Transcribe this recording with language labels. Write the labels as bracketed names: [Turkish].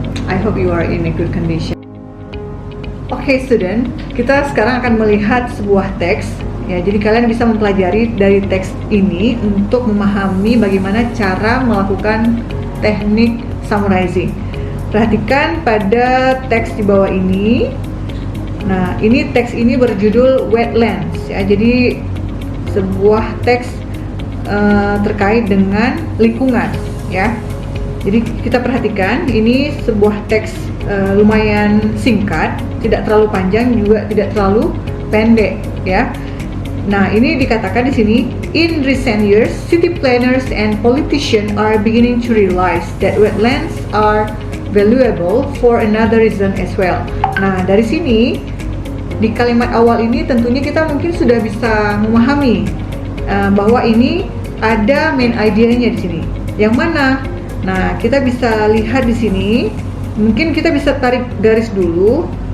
[English] I hope you are in a good condition. [Indonesian] Oke, student, kita sekarang akan melihat sebuah teks. Ya, jadi kalian bisa mempelajari dari teks ini untuk memahami bagaimana cara melakukan teknik summarizing. Perhatikan pada teks di bawah ini. Nah, ini teks ini berjudul Wetlands. Ya, jadi sebuah teks terkait dengan lingkungan, ya. Jadi kita perhatikan ini sebuah teks lumayan singkat, tidak terlalu panjang juga tidak terlalu pendek, ya. Nah, ini dikatakan di sini, [English] in recent years, city planners and politicians are beginning to realize that wetlands are valuable for another reason as well. [Indonesian] Nah, dari sini di kalimat awal ini tentunya kita mungkin sudah bisa memahami bahwa ini ada main idea-nya di sini. Yang mana? Nah, kita bisa lihat di sini. Mungkin kita bisa tarik garis dulu.